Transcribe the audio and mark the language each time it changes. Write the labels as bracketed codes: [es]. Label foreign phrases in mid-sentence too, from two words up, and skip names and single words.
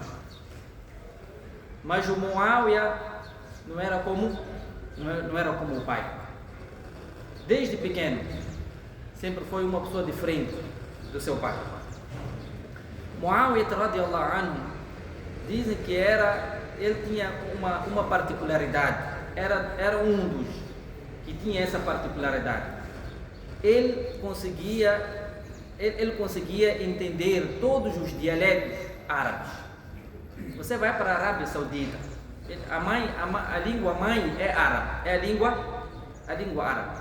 [pt] Mas o Muawiyah não era como o pai. Desde pequeno sempre foi uma pessoa diferente do seu pai. [ar] معاوية رضي الله عنه, [pt] dizem que ele tinha uma particularidade, era um dos que tinha essa particularidade. Ele conseguia entender todos os dialetos árabes. Você vai para a Arábia Saudita, a língua mãe é árabe, é a língua árabe.